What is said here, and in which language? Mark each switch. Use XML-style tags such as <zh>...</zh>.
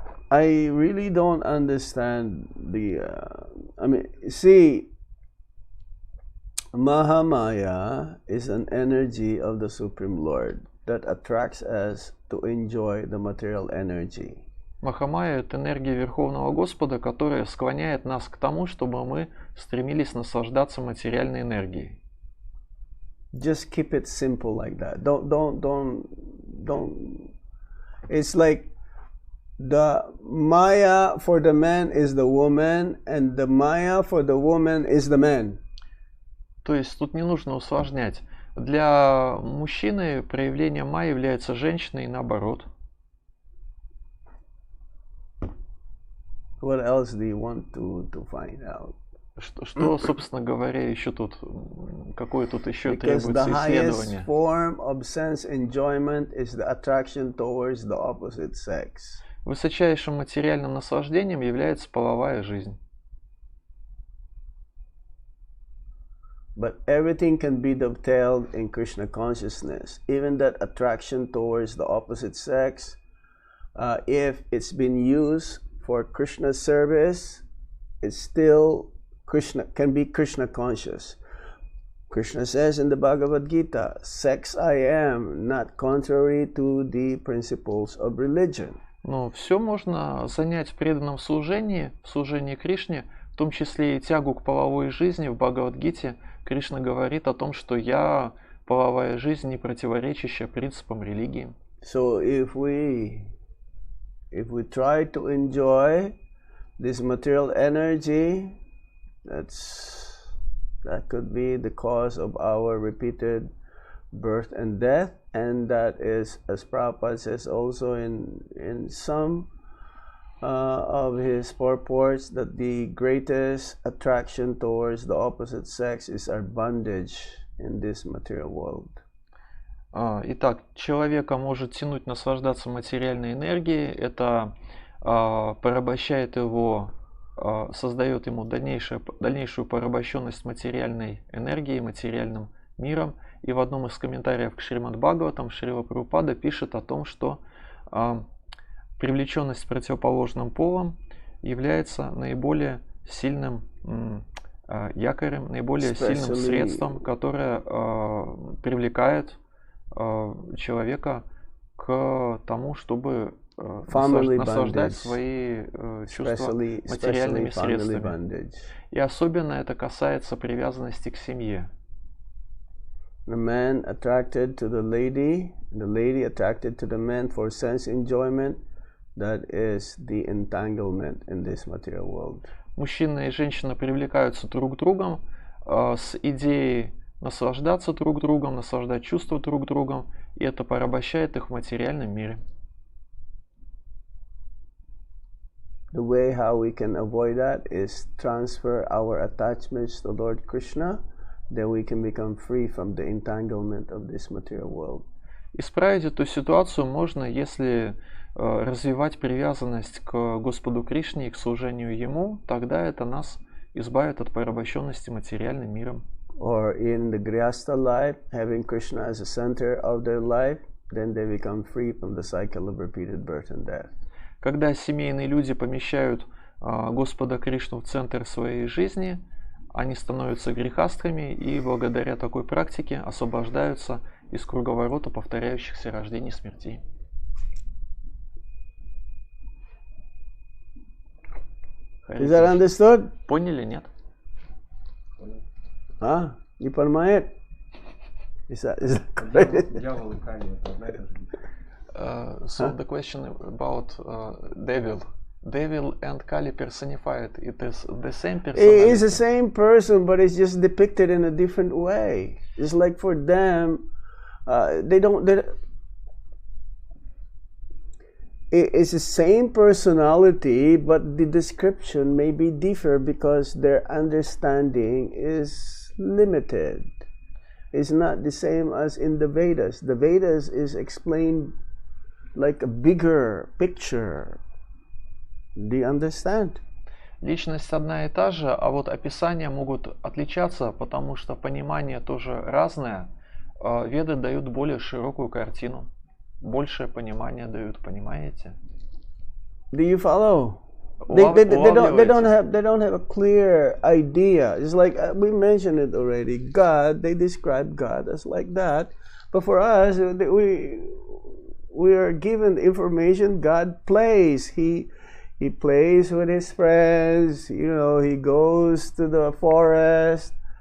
<en>I really don't understand the. I mean, see, Mahamaya is an energy of the Supreme Lord that attracts us to enjoy the material energy.</en> <ru>Махамая – это энергия Верховного Господа, которая склоняет нас к тому, чтобы мы стремились наслаждаться материальной энергией.</ru> <en>Just keep it simple like that. Don't. It's like the Maya for the man is the woman, and the Maya for the woman is the man.</en> <ru>То есть тут не нужно усложнять. Для мужчины проявление майи является женщиной и наоборот.</ru> <en>What else do you want to find out?</en> <ru>Что, собственно говоря, еще тут, какое тут еще</ru> <en>Because</en> <ru>требуется</ru> <en>the highest</en> <ru>исследование?</ru> <en>form of sense enjoyment is the attraction towards the opposite sex.</en> <ru>Высочайшим материальным наслаждением является половая жизнь.</ru> <en>But everything can be dovetailed in Krishna consciousness. Even that attraction towards the opposite sex, if it's been used for Krishna service, it's still Krishna, can be Krishna conscious. Krishna says in the Bhagavad Gita, sex I am, not contrary to the principles of religion.</en> <ru>Но все можно занять в преданном служении, в служении Кришне, в том числе и тягу к половой жизни. В Бхагавад-гите Кришна говорит о том, что половая жизнь, не противоречащая принципам религии.</ru> <en>So if we try to enjoy this material energy, that could be the cause of our repeated birth and death, and that is, as Prabhupada says also in some of his purports, that the greatest attraction towards the opposite sex is our bondage in this material world.</en> <ru>Итак, человека может тянуть наслаждаться материальной энергией, это порабощает его, создает ему дальнейшую порабощенность материальной энергией, материальным миром. И в одном из комментариев к Шримад Бхагаватам Шрила Прабхупада пишет о том, что привлеченность противоположным полом является наиболее сильным якорем, наиболее сильным средством, которое привлекает человека к тому, чтобы наслаждать свои чувства материальными средствами. И особенно это касается привязанности к семье.</ru> <en>The man attracted to the lady attracted to the man for sense enjoyment, that is the entanglement in this material world.</en> <ru>Мужчина и женщина привлекаются друг к другу с идеей наслаждаться друг другом, наслаждать чувства друг другом, и это порабощает их в материальном мире.</ru> <en>The way how we can avoid that is transfer our attachments to Lord Krishna, then we can become free from the entanglement of this material world.</en> <ru>Исправить эту ситуацию можно, если развивать привязанность к Господу Кришне и к служению Ему, тогда это нас избавит от порабощенности материальным миром.</ru> <en>Or in the Grihastha life, having Krishna as a center of their life, then they become free from the cycle of repeated birth and death.</en> <ru>Когда семейные люди помещают Господа Кришну в центр своей жизни, они становятся грехастхами и благодаря такой практике освобождаются из круговорота повторяющихся рождений и смертей.</ru> <en>Is that understood?</en> <ru>Поняли, нет? А? Не понимает? Дьявол и Кали — это одна и та же личность.</ru> <en>So the question about devil and Kali personified, it is the same person. It is the same person, but it's just depicted in a different way. It's like for them, it's the same personality, but the description may be different because their understanding is limited. It's not the same as in the Vedas. The Vedas is explained like a bigger picture. Do you understand?</en> <ru>Личность одна и та же, а вот описания могут отличаться, потому что понимание тоже разное. Веды дают более широкую картину, большее понимание дают, понимаете?</ru> <en>Do you follow? They don't have a clear idea. It's like we mentioned it already. God, they describe God as like that, but for us, we are given information. God plays. He plays with his friends. You know, he goes to the forest.</en>